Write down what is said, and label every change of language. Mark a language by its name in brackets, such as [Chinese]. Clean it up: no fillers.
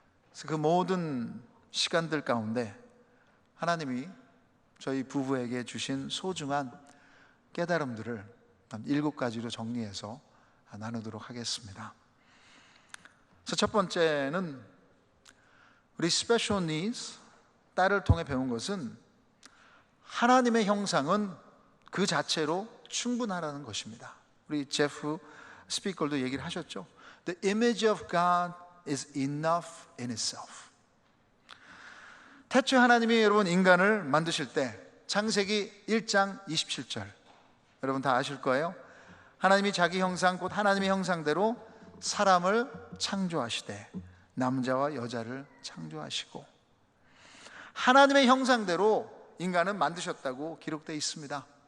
[Korean] 그래서 그 모든 시간들 가운데 하나님이 저희 부부에게 주신 소중한 깨달음들을 7가지로 정리해서 나누도록 하겠습니다. 그래서 첫 번째는 우리 스페셜 니즈 딸을 통해 배운 것은 하나님의 형상은 그 자체로 충분하다는 것입니다. 우리 제프 스피커도 얘기를 하셨죠. [English] The image of God is enough in itself. [Korean] 태초에 하나님이 여러분 인간을 만드실 때 창세기 1장 27절 여러분 다 아실 거예요. 하나님이 자기 형상 곧 하나님의 형상대로 사람을 창조하시되 남자와 여자를 창조하시고, 하나님의 형상대로 인간은 만드셨다고 기록되어 있습니다.